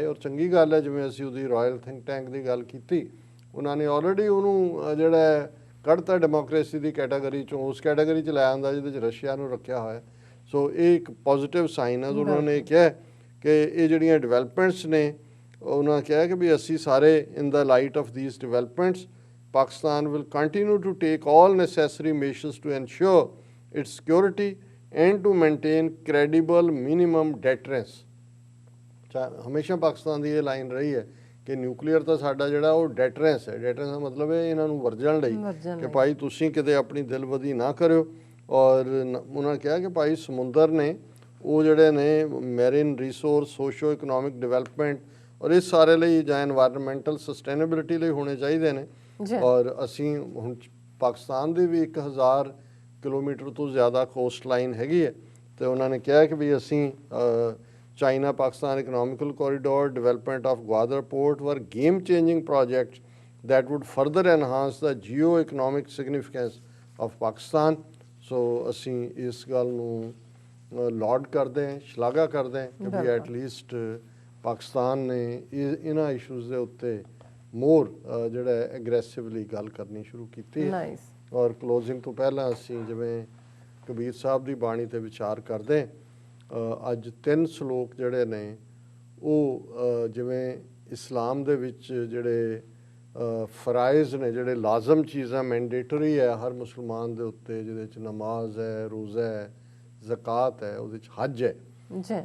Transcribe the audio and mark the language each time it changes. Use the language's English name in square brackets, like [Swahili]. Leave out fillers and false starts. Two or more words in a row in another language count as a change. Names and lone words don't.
[Punjabi] ਔਰ ਚੰਗੀ ਗੱਲ ਹੈ ਜਿਵੇਂ ਅਸੀਂ ਉਹਦੀ [English] royal think tank [Punjabi] ਦੀ ਗੱਲ ਕੀਤੀ, ਉਹਨਾਂ ਨੇ ਆਲਰੇਡੀ ਉਹਨੂੰ ਜਿਹੜਾ ਕੱਢਤਾ ਡੈਮੋਕਰੇਸੀ ਦੀ ਕੈਟਾਗਰੀ 'ਚੋਂ ਉਸ ਕੈਟਾਗਰੀ 'ਚ ਲੈ ਆਉਂਦਾ ਜਿਹਦੇ 'ਚ ਰਸ਼ੀਆ ਨੂੰ ਰੱਖਿਆ ਹੋਇਆ। ਸੋ ਇਹ ਇੱਕ [English] positive sign [Punjabi] ਹੈ। ਉਹਨਾਂ ਨੇ ਕਿਹਾ ਕਿ ਇਹ ਜਿਹੜੀਆਂ ਡਿਵੈਲਪਮੈਂਟਸ ਨੇ ਉਹਨਾਂ ਕਿਹਾ ਕਿ ਵੀ ਅਸੀਂ ਸਾਰੇ [English] in the light of these developments Pakistan will continue to take all necessary measures to ensure its security and to maintain credible minimum deterrence। [Punjabi] ਹਮੇਸ਼ਾ ਪਾਕਿਸਤਾਨ ਦੀ ਇਹ ਲਾਈਨ ਰਹੀ ਹੈ ਕਿ ਨਿਊਕਲੀਅਰ ਤਾਂ ਸਾਡਾ ਜਿਹੜਾ ਉਹ ਡੈਟਰੈਂਸ ਹੈ। ਡੈਟਰੈਂਸ ਦਾ ਮਤਲਬ ਹੈ ਇਹਨਾਂ ਨੂੰ ਵਰਜਣ ਲਈ ਕਿ ਭਾਈ ਤੁਸੀਂ ਕਿਤੇ ਆਪਣੀ ਦਿਲਬਦੀ ਨਾ ਕਰਿਓ। ਔਰ ਉਹਨਾਂ ਨੇ ਕਿਹਾ ਕਿ ਭਾਈ ਸਮੁੰਦਰ ਨੇ ਉਹ ਜਿਹੜੇ ਨੇ [English] marine resource socio economic development [Punjabi] ਔਰ ਇਸ ਸਾਰੇ ਲਈ ਜਾਂ [English] environmental sustainability [Punjabi] ਲਈ ਹੋਣੇ ਚਾਹੀਦੇ ਨੇ। ਔਰ ਅਸੀਂ ਹੁਣ ਪਾਕਿਸਤਾਨ ਦੇ ਵੀ 1000 ਕਿਲੋਮੀਟਰ ਤੋਂ ਜ਼ਿਆਦਾ [English] coast line [Punjabi] ਹੈਗੀ ਹੈ ਅਤੇ ਉਹਨਾਂ ਨੇ ਕਿਹਾ ਕਿ ਵੀ ਅਸੀਂ [English] China Pakistan economical corridor development of Gwadar port or game changing projects that would further enhance the geo-economic significance of Pakistan। [Punjabi] ਸੋ ਅਸੀਂ ਇਸ ਗੱਲ ਨੂੰ ਲਾਡ ਕਰਦੇ ਹਾਂ, ਸ਼ਲਾਘਾ ਕਰਦੇ ਹਾਂ ਕਿ ਵੀ ਐਟਲੀਸਟ ਪਾਕਿਸਤਾਨ ਨੇ ਇਹਨਾਂ ਇਸ਼ੂਜ਼ ਦੇ ਉੱਤੇ ਮੋਰ ਜਿਹੜਾ ਐਗਰੈਸਿਵਲੀ ਗੱਲ ਕਰਨੀ ਸ਼ੁਰੂ ਕੀਤੀ ਹੈ। ਔਰ ਕਲੋਜ਼ਿੰਗ ਤੋਂ ਪਹਿਲਾਂ ਅਸੀਂ ਜਿਵੇਂ ਕਬੀਰ ਸਾਹਿਬ ਦੀ ਬਾਣੀ 'ਤੇ ਵਿਚਾਰ ਕਰਦੇ ਅੱਜ 3 ਸ਼ਲੋਕ ਜਿਹੜੇ ਨੇ ਉਹ ਜਿਵੇਂ ਇਸਲਾਮ ਦੇ ਵਿੱਚ ਜਿਹੜੇ ਫਰਾਇਜ਼ ਨੇ ਜਿਹੜੇ ਲਾਜ਼ਮ ਚੀਜ਼ਾਂ ਮੈਂਡੇਟਰੀ ਹੈ ਹਰ ਮੁਸਲਮਾਨ ਦੇ ਉੱਤੇ ਜਿਹਦੇ 'ਚ ਨਮਾਜ਼ ਹੈ, ਰੋਜ਼ਾ ਹੈ, ਜ਼ਕਾਤ ਹੈ, ਉਹਦੇ 'ਚ ਹੱਜ ਹੈ।